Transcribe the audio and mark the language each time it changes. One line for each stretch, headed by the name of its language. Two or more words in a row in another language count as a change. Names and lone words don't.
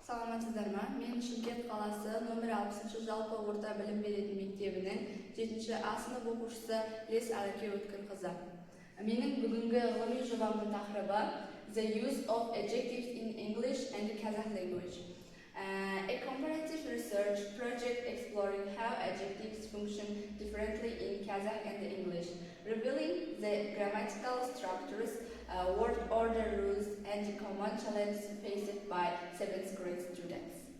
Kazakh: Саламатсыздарма? Мен Шымкент қаласы номер 60 жалпы орта білім беретін мектебінің 7-А сынып оқушысы Лес Араке Өткір қызы. Менің бүгінгі ғылыми жобамның тақырыбы
English: The Use of Adjectives in English and Kazakh Language. A comparative research project exploring how adjectives function differently in Kazakh and English, revealing the grammatical structures, word order rules, and common challenges faced by 7th grade students.